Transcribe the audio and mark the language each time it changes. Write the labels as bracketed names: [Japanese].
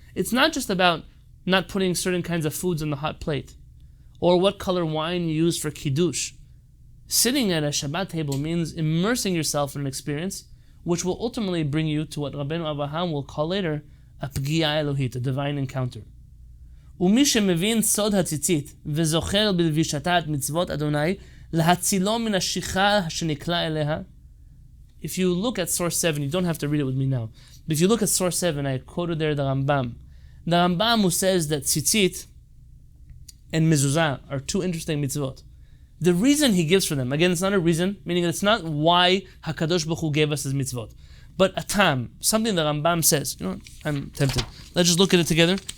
[English] It's not just about not putting certain kinds of foods on the hot plate, or what color wine you use for Kiddush. Sitting at a Shabbat table means immersing yourself in an experience which will ultimately bring you to what Rabbeinu Avraham will call later a Pgiya Elohit, a divine encounter. [Hebrew] ומי שמבין סוד הציצית וזוכר בלבישתה את מצוות אדוני להצילו מן השכחה שנקלע אליה. [English] If you look at source 7, you don't have to read it with me now, but if you look at source 7, I quoted there the Rambam. The Rambam who says that tzitzit and mezuzah are two interesting mitzvot. The reason he gives for them, again, it's not a reason, meaning it's not why HaKadosh Baruch Hu gave us his mitzvot, but a tam, something the Rambam says. You know what? I'm tempted. Let's just look at it together.